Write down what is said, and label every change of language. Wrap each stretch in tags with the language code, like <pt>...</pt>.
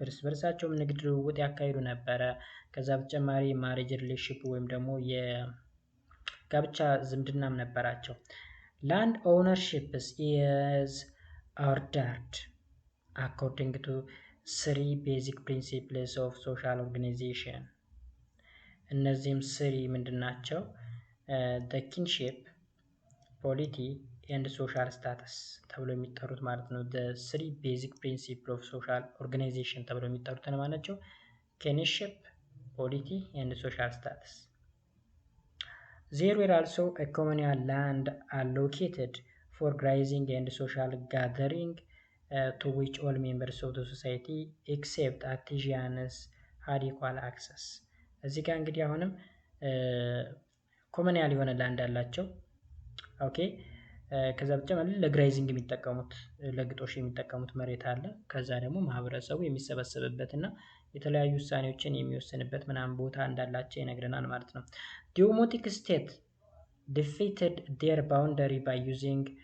<am>እርስ በርሳቸውም ንግድ ልውውጥ ያካሂዱ ነበረ። ከዛ በተጨማሪ ማሪጅ ሪሌሽንሺፕ ወይም ደግሞ የጋብቻ ዝምድናም ነበራቸው።</am> <en>Land ownership is ordered according to three basic principles of social organization.</en> <am>እነዚህም ስሪ ምንድናቸው?</am> <en>the kinship polity and social status</en> <am>ተብሎ የሚጠሩት ማለት ነው።</am> <en>the three basic principle of social organization</en> <am>ተብሎ የሚጠሩት ማለት ናቸው።</am> <en>kinship, polity and social status. There were also a communal land allocated for grazing and social gathering to which all members of the society except artisans had equal access.</en> <am>እዚህ ጋር እንግዲህ አሁንም ኮመናል የሆነ ላንድ አላቸው። ኦኬ ከዛ በተጨማሪ ለግራይዚንግ የሚጠቀሙት ለግጦሽ የሚጠቀሙት መሬት አለ። ከዛ ደግሞ ማህበረሰቡ የሚሰበሰብበት እና የተለያዩ ውሳኔዎችን የሚወስንበት ምናምን ቦታ እንዳላቸው ይነግረናል ማለት ነው።</am> <en>the Omotic state defeated their boundary by using</en>